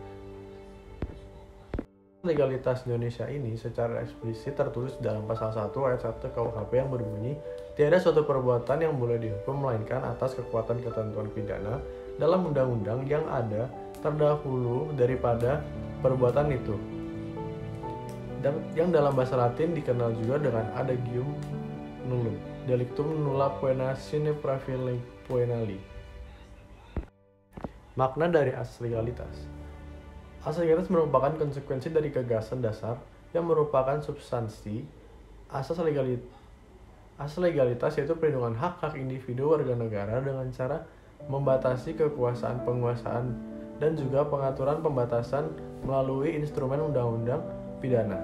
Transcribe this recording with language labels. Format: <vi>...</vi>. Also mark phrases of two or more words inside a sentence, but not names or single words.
<id>Legalitas Indonesia ini secara eksplisit tertulis dalam pasal 1 ayat 1 KUHP yang berbunyi, tiada suatu perbuatan yang boleh dihukum melainkan atas kekuatan ketentuan pidana dalam undang-undang yang ada terdahulu daripada perbuatan itu, dan yang dalam bahasa Latin dikenal juga dengan adagium</id> <la>nullum, delictum nulla poena sine praevile poenali.</la> <id>Makna dari asas legalitas. Asas legalitas merupakan konsekuensi dari gagasan dasar yang merupakan substansi asas legalitas, yaitu perlindungan hak-hak individu warga negara dengan cara membatasi kekuasaan penguasaan dan juga pengaturan pembatasan melalui instrumen undang-undang pidana.</id>